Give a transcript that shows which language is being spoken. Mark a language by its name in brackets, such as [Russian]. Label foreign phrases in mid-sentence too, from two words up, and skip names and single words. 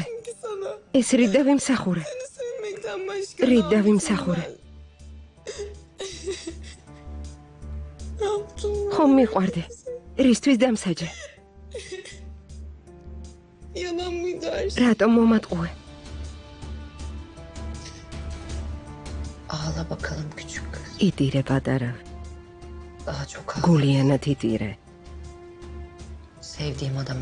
[Georgian] ეს რით დავიმსახურე? რით დავიმსახურე? ხომ მიყვარდი? რისთვის დამსაჯე? რატომ მომატყუე? [Turkish] Ağla bakalım küçük kız. [Georgian] იტირე პატარა. [Turkish] Daha çok ağla. [Georgian] გულიანად იტირე. [Turkish] Sevdiğim adama.